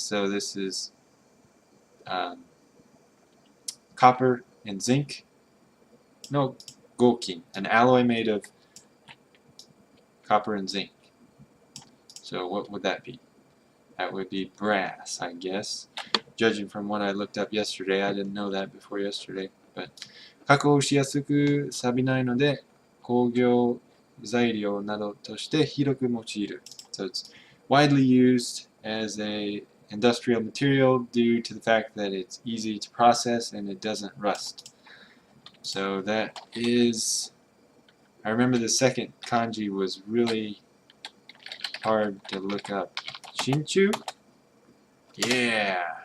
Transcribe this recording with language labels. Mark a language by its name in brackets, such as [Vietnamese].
[English] So this is copper and zinc. No, gokin, an alloy made of copper and zinc. So what would that be? That would be brass, I guess. Judging from what I looked up yesterday, I didn't know that before yesterday. [Japanese] But 加工しやすく錆びないので工業材料などとして広く用いる. [English] So it's widely used as a industrial material due to the fact that it's easy to process and it doesn't rust. So that is, I remember the second kanji was really hard to look up. Shinchu? Yeah.